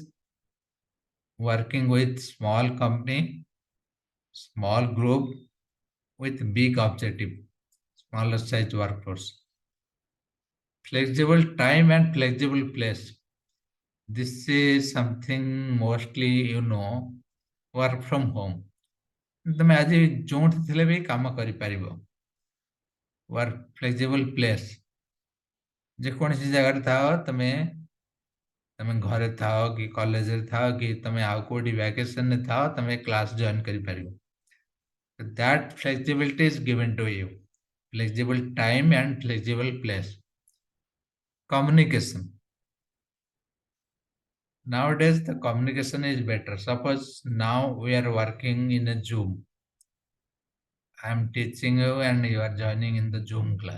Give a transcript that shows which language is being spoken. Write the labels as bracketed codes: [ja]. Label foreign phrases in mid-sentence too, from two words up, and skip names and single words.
[en] Working with small company, small group with big objective. Smaller size workforce. Flexible time and flexible place. This is something mostly work from home. [or] ତମେ ଆଜି ଯୋଉଠି ଥିଲେ ବି କାମ କରିପାରିବ. [en] Work flexible place. [or] ଯେକୌଣସି ଜାଗାରେ ଥାଅ ତମେ ଘରେ ଥାଅ କି କଲେଜରେ ଥାଅ କି ତମେ ଆଉ କୋଉଠି ଭ୍ୟାକେସନରେ ଥାଅ ତମେ [en] class join [or] କରିପାରିବ. [en] That flexibility is given to you. Flexible time and flexible place. Communication. Nowadays, the communication is better. Suppose now we are working in a Zoom. I am teaching you and you are joining in the Zoom class.